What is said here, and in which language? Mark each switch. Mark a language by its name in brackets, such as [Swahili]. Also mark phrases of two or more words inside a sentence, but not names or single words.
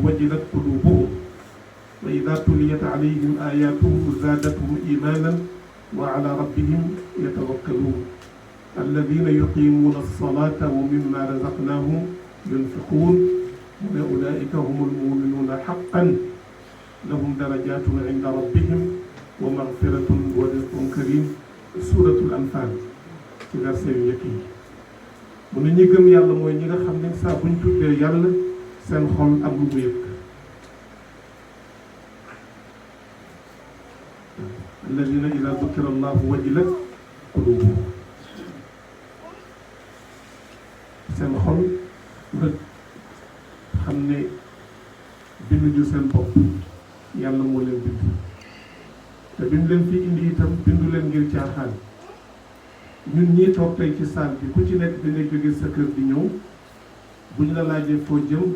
[Arabic] وجلت قلوبهم وإذا تليت عليهم آياته زادتهم إيمانا وعلى ربهم يتوكلون الذين يقيمون الصلاة ومما رزقناهم ينفقون وأولئك هم المؤمنون حقا لهم درجات عند ربهم ومغفرة ورزق كريم [Wolof] suratul anfal ci verset yu njëkk yi mu ne ñi gëm yàlla mooy ñi nga xam ne saa buñ tuddee yàlla seen xol am lu mu yëg [Arabic] الذين إذا ذكر الله وجلت قلوبهم [Wolof] seen xol nga xam ne binduñu seen bopp yàlla moo leen bind te bi mu leen fi indi itam bindu leen ngir caaxaan ñun ñii toog tey ci saal bi ku ci nekk da ngay jóge sa kër di ñëw bu ñu la laajee foo jëm